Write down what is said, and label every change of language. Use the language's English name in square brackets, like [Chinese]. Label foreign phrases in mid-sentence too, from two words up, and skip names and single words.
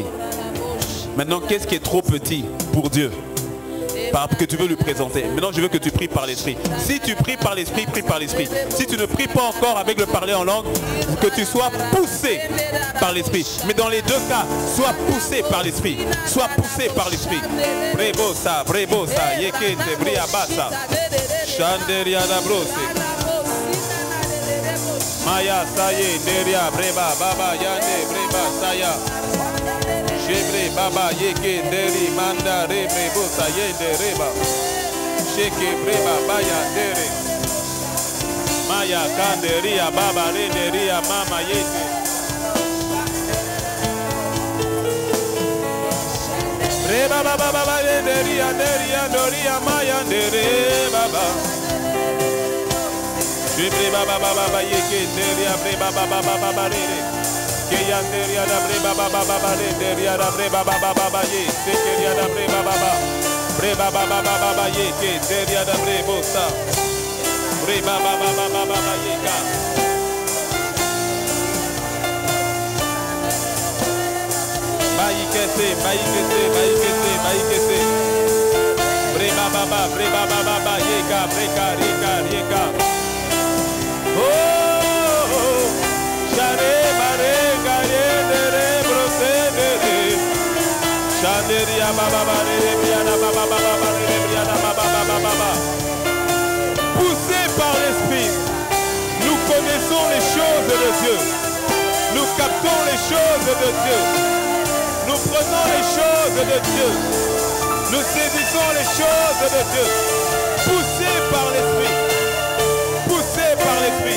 [French] Maintenant, qu'est-ce qui est trop petit pour Dieu que tu veux lui présenter? Maintenant, je veux que tu pries par l'esprit. Si tu pries par l'esprit, prie par l'esprit. Si tu ne pries pas encore avec le parler en langue, que tu sois poussé par l'esprit. Mais dans les deux cas, sois poussé par l'esprit. Sois poussé par l'esprit. Brebosa, brebosa, yekete, briabasa. Chanderia da brose. Maya saye, deria, breba, baba, yande, breba, saya. Shebre baba yeke deri manda rebre bosa yende reba. Sheke breba baya dere. Maya kanderia baba renderia mama yete. Reba baba baba renderia deria doria maya dere baba. Shebre baba baba yeke deria breba baba baba rere. Yanderia da breba baba baba renderia da breba baba baba ye sekeria da breba baba baba ye ke deria da brebosa breba baba baba ye ka baikese breba baba ye ka reka oh share Chanderia baba baba. Poussés par l'esprit, nous connaissons les choses de Dieu. Nous captons les choses de Dieu. Nous prenons les choses de Dieu. Nous saisissons les choses de Dieu. Poussés par l'esprit. Poussés par l'esprit.